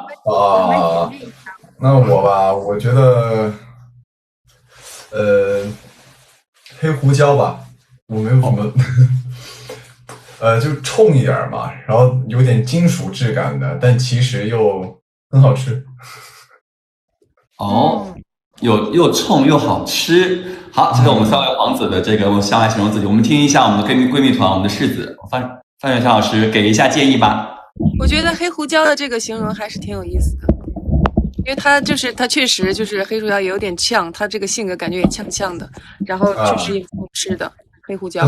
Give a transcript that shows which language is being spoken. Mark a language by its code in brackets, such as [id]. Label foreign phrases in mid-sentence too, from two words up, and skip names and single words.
[zh] 那我吧，我覺得，黑胡椒吧。我沒有什麼，就衝一點嘛，然後有點金屬質感的，但其實又很好吃。又冲又好吃。好，这是我们三位皇子的这个用相来形容自己。我們聽一下我們的閨蜜團，我們的世子范遠山老師給一下建議吧。我覺得黑胡椒的這個形容還是挺有意思的，因為他確實就是黑胡椒也有點嗆，他這個性格感覺也嗆的，然後確實也挺吃的黑胡椒，